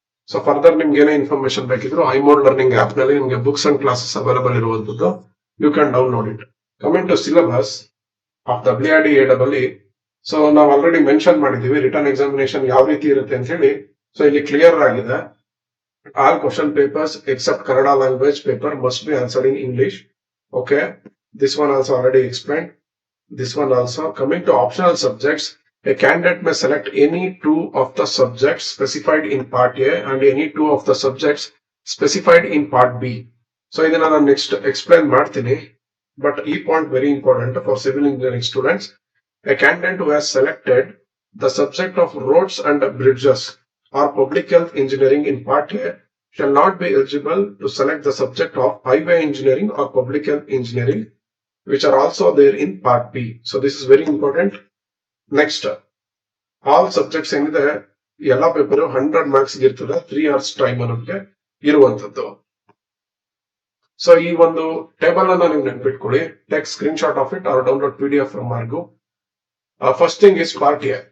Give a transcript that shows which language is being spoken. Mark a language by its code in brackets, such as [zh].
[kn] So further ನಿಮ್ಗೆ ಏನೇ information ಬೇಕಿದ್ರು ಐಮೋಡ್ ಲರ್ನಿಂಗ್ ಆಪ್ ನಲ್ಲಿ ನಿಮ್ಗೆ ಬುಕ್ಸ್ ಅಂಡ್ ಕ್ಲಾಸಸ್ ಅವೈಲೇಬಲ್ ಇರುವಂತದ್ದು. [en] You can download it. Coming to syllabus of WRD AEE. [kn] So ನಾವು ಆಲ್ರೆಡಿ ಮೆನ್ಷನ್ ಮಾಡಿದೀವಿ ರಿಟರ್ನ್ ಎಕ್ಸಾಮಿನೇಷನ್ ಯಾವ ರೀತಿ ಇರುತ್ತೆ ಅಂತ ಹೇಳಿ. ಸೊ ಇಲ್ಲಿ ಕ್ಲಿಯರ್ ಆಗಿದೆ. [en] All question papers except Kannada language paper must be answered in English. Okay, this one also already explained. This one also. Coming to optional subjects, a candidate may select any 2 of the subjects specified in part A and any 2 of the subjects specified in part B. [kn] So ಇದನ್ನ ನಾನು next explain ಮಾಡ್ತೀನಿ. But ಈ point very important for civil engineering students. [en] A candidate who has selected the subject of roads and bridges or public health engineering in part A shall not be eligible to select the subject of highway engineering or public health engineering, which are also there in part B. So this is very important. [kn] Next, all subjects ಏನಿದೆ ಎಲ್ಲಾ paper 100 marks ಇರ್ತದೆ, 3 hours time ನಮಗೆ ಇರುವಂತದ್ದು. So ಈ ಒಂದು table ಅನ್ನ ನೀವು ನೆನ್ಪಿಟ್ಕೊಳ್ಳಿ. [en] Take screenshot of it or download PDF from Margo. First thing is part A.